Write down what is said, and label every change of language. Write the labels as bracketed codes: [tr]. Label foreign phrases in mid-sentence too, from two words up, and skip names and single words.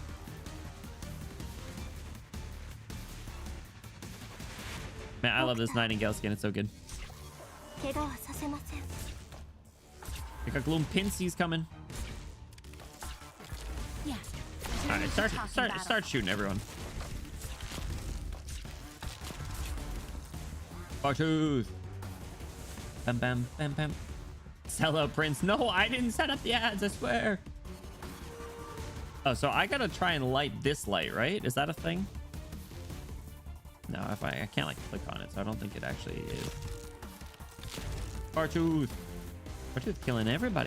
[en] Man, I love this Nightingale skin. It's so good. We got Gloom Pincers coming. Yeah. All right, start shooting everyone. Fartooth. Bam, bam, bam, bam. Sell out Prince. No, I didn't set up the ads, I swear. Oh, so I gotta try and light this light, right? Is that a thing? No, if I can't like click on it, so I don't think it actually is. Fartooth. Fartooth killing everybody.